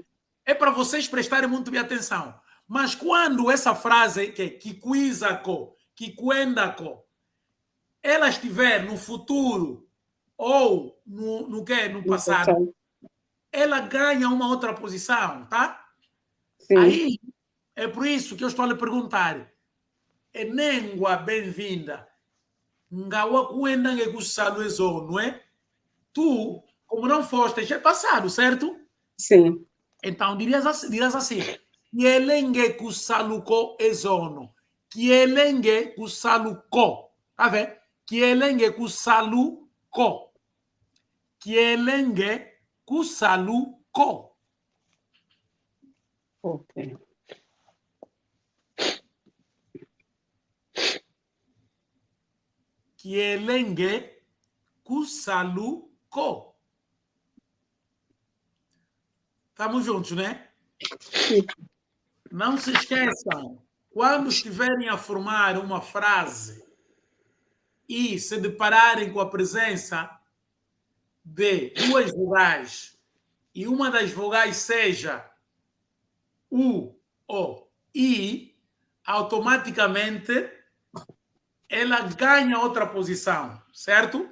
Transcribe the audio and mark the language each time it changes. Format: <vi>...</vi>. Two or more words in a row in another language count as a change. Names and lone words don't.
<pt>É para vocês prestarem muito bem atenção. Mas quando essa frase, que</pt> <kmb>kikuizako, kikuendako,</kmb> <pt>ela estiver no futuro ou no passado, ela ganha uma outra posição, tá? Sim. Aí, é por isso que eu estou a lhe perguntar.</pt> <kmb>Enengua bem-vinda. Ngawa kuenda ngekusalo ezo,</kmb> <pt>não é? Tu, como não foste, é passado, certo? Sim. Então, dirás assim.</pt> <kmb>Kielenge kusaluko ezono. Kielenge kusaluko.</kmb> <pt>Tá vendo?</pt> <kmb>Kielenge kusaluko. Kielenge kusaluko.</kmb> <pt>Ok.</pt> <kmb>Kielenge kusaluko.</kmb> <pt>Estamos juntos, né? Sim. Não se esqueçam, quando estiverem a formar uma frase e se depararem com a presença de duas vogais e uma das vogais seja U ou I, automaticamente ela ganha outra posição, certo?</pt>